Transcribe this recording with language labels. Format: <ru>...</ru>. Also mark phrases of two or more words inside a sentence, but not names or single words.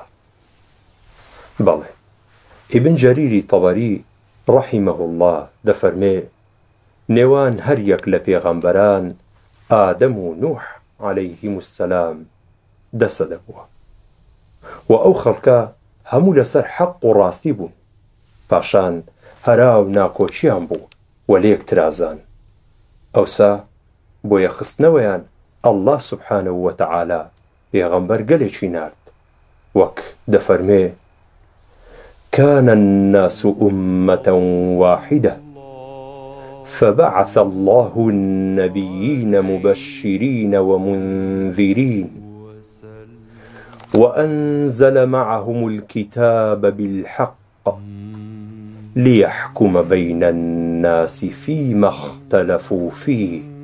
<ckb>بەڵێ ئیبن جەریری تەبەری</ckb> <ar>ڕەحیمەه الله</ar> <ckb>دەفەرمێ: نێوان هەر یەک لە پێغەمبەران ئادەم و نوح</ckb> <ar>عەلەیهیم السەلام</ar> <ckb>دەسە دەبووە، و ئەو خەڵکە هەموو لەسەر حەق و ڕاستی بوون، پاشان هەراو ناکۆچیان بوو و لێک ترازان. ئەوسا بۆ یەخستنەوەیان ئەڵڵا</ckb> <ar>سوبحانەه وتەعالا</ar> <ckb>پێغەمبەر گەلێکی نارد، وەک دەفەرمێ:</ckb> <ar>كان الناس أمة واحدة فبعث الله النبيين مبشرين ومنذرين وأنزل معهم الكتاب بالحق ليحكم بين الناس فيما اختلفوا فيه</ar>